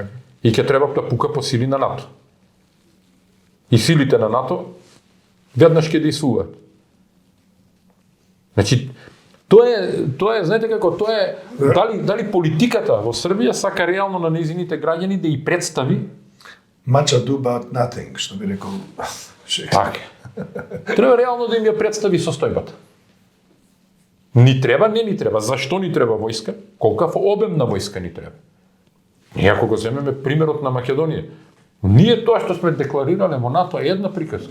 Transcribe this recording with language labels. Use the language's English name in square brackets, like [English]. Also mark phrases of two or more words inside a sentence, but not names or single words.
[Macedonian] И ќе треба да пука по сили на НАТО. И силите на НАТО веднаш ќе действуваат. Значи, тоа е, знаете како, тоа е дали политиката во Србија сака реално на нејзините граѓани да и представи [English] Much ado about nothing, [Macedonian] што би рекол Шекспир. така. Треба реално да им ја представи состојбата. Ни треба, не ни треба. Зашто ни треба војска? Колкав обем на војска ни треба? Ние ако го земеме примерот на Македонија, ние тоа што сме декларирале во НАТО е една приказка.